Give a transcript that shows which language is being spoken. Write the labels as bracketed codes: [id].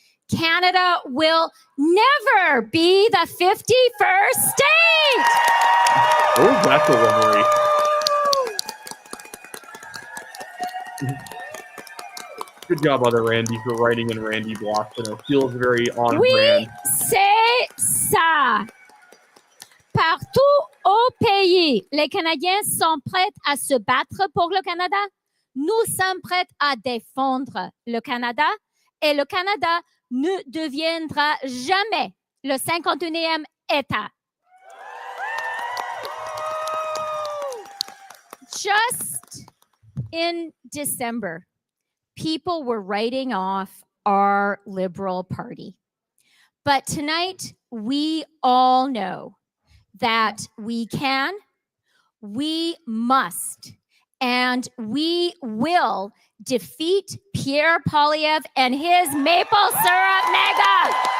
[en] Canada will never be the 51st state. What was that delivery? Good job, other Randy, for writing in Randy blocks. And it feels very on brand. [fr] C'est ça. Partout au pays, les Canadiens sont prêts à se battre pour le Canada. Nous sommes prêts à défendre le Canada et le Canada ne deviendra jamais le 51e État. [en] Just in December, people were writing off our Liberal Party. But tonight, we all know that we can, we must, and we will defeat Pierre Poilievre and his maple syrup mega.